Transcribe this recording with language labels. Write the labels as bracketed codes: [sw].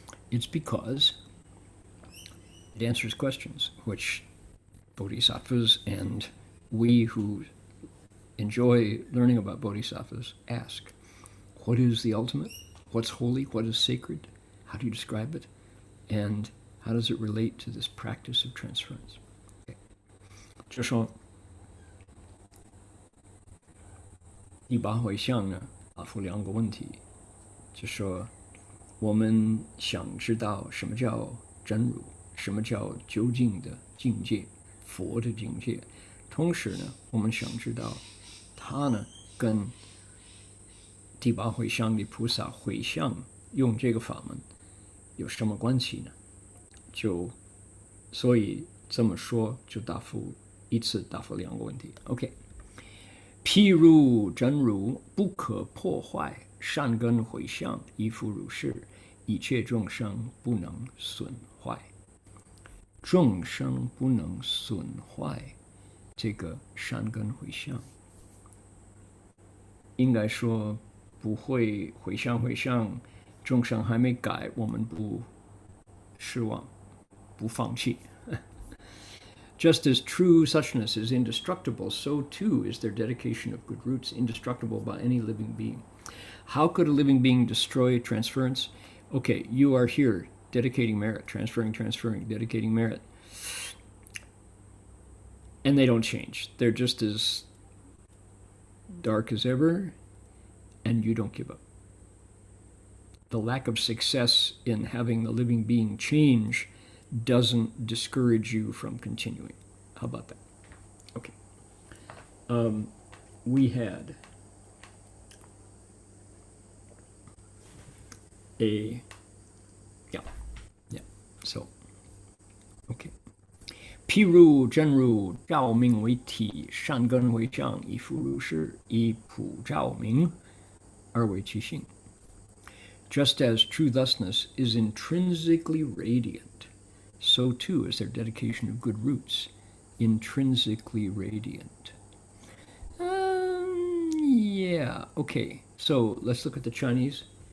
[en] It's because it answers questions which bodhisattvas and we who enjoy learning about bodhisattvas ask. What is the ultimate? What's holy? What is sacred? How do you describe it? And how does it relate to this practice of transference? Okay. [zh] 就说第八回向呢，答复两个问题，就说我们想知道什么叫真如，什么叫究竟的境界，佛的境界。同时呢，我们想知道它呢跟第八回向的菩萨回向用这个法门有什么关系呢？所以这么说就一次答复两个问题。 OK， 譬如真如不可破坏，善根回向亦复如是，一切众生不能损坏。众生不能损坏这个善根回向，应该说不会回向，众生还没改，我们不失望，不放弃。 [en] Just as true suchness is indestructible, so too is their dedication of good roots indestructible by any living being. How could a living being destroy transference? Okay, you are here dedicating merit, transferring, dedicating merit. And they don't change. They're just as dark as ever, and you don't give up. The lack of success in having the living being change doesn't discourage you from continuing. How about that? Okay. We had So, okay. [zh] 譬如真如照明为体，善根为相，亦复如是，以普照明而为其性。 [en] Just as true thusness is intrinsically radiant, so too is their dedication of good roots intrinsically radiant. Yeah, okay. So let's look at the Chinese.